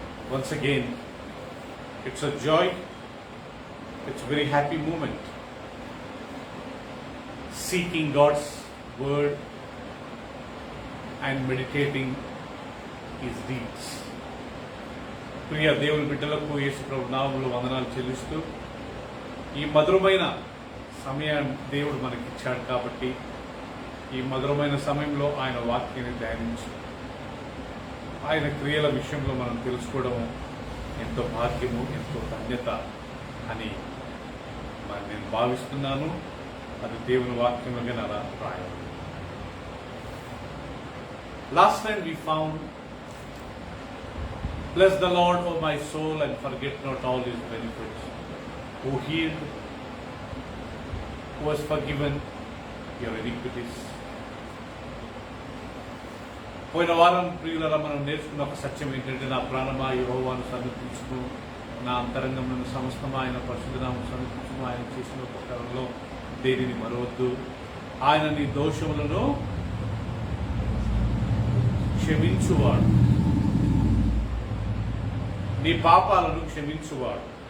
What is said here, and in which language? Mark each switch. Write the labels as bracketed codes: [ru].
[en] Once again, it's a joy, it's a very happy moment. Seeking God's word and meditating his deeds. [te] ప్రియ దేవుని బిడ్డలకు యేసు ప్రభు నామములో వందనాలు చెల్లిస్తూ ఈ మధురమైన సమయం దేవుడు మనకి ఇచ్చాడు కాబట్టి ఈ మధురమైన సమయంలో ఆయన వాక్యాన్ని ధ్యానించి ఆయన క్రియల విషయంలో మనం తెలుసుకోవడం ఎంతో భాగ్యము, ఎంతో ధన్యత అని మరి నేను భావిస్తున్నాను. అది దేవుని వాక్యంలోనే అలా రాయాలి. [en] Last time we found, bless the Lord, O my soul, and forget not all his benefits, who healed, who has forgiven your iniquities. [te] పోయిన వారం ప్రియులరా మనం నేర్చుకున్న ఒక సత్యం ఏంటంటే, నా ప్రాణమా యెహోవాను సమర్పించును, నా అంతరంగమును సమస్తమా ఆయన పరిశుద్ధనామమును సమర్పించును, ఆయన చేసిన ఉపకారంలో దేనిని మరవద్దు, ఆయన నీ దోషములను క్షమించువాడు, నీ పాపాలను క్షమించువాడు.